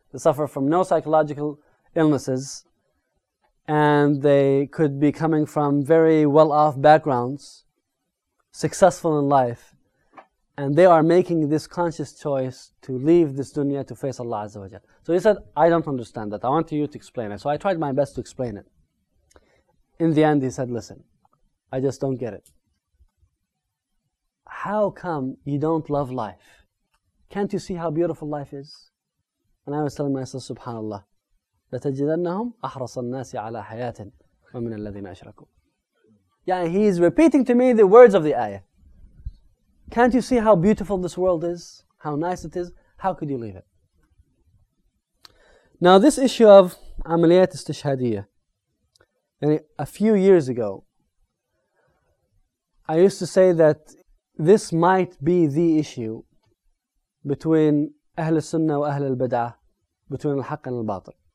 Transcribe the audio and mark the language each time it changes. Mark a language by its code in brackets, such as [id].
[en] They suffer from no psychological illnesses, and they could be coming from very well-off backgrounds, successful in life, and they are making this conscious choice to leave this dunya to face Allah Azza wa Jalla. So he said, "I don't understand that. I want you to explain it." So I tried my best to explain it. In the end, he said, "Listen, I just don't get it. How come you don't love life? Can't you see how beautiful life is?" And I was telling myself, [ar] subhanAllah, لَتَجِدَنَّهُمْ أَحْرَصَ النَّاسِ عَلَىٰ حَيَاةٍ وَمِنَ الَّذِينَ أَشْرَكُوا. [en] Yeah, he's repeating to me the words of the ayah. Can't you see how beautiful this world is? How nice it is? How could you leave it? Now, this issue of amaliyat istishhadiyya, a few years ago, I used to say that this might be the issue between Ahl al-Sunnah wa Ahl al-Bid'ah, between al-Haqq and al-Batil.